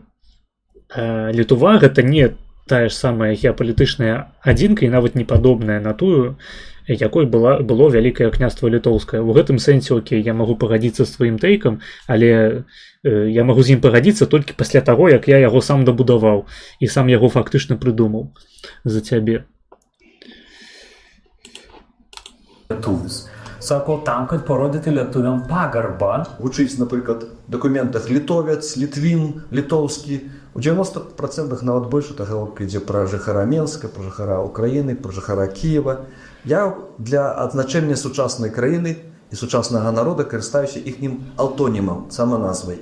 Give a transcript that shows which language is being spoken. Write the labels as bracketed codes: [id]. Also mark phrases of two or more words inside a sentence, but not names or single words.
[be] Літва гэта не тая ж самая геапалітычная адзінка і нават не падобная на тую, якой было Вялікае княства Літоўскае. У гэтым сэнсе, окей, я магу пагадзіцца з тваім тэйкам, але я магу з ім пагадзіцца толькі пасля таго, як я яго сам дабудаваў і сам яго фактычна прыдумаў за цябе. [lt] Lietuvis. Sako, tam, kad parodyti lietuviam pagarbą. [be] Вучыць, напрыклад, дакументах літовец, літвін, літоўскі. У 90% нават больш гаворка ідзе пра жыхара Менска, пра жыхара Украіны, пра жыхара Кіева. Я для адзначэння сучаснай краіны і сучаснага народа карыстаюся іхнім алтонімам, саманазвай.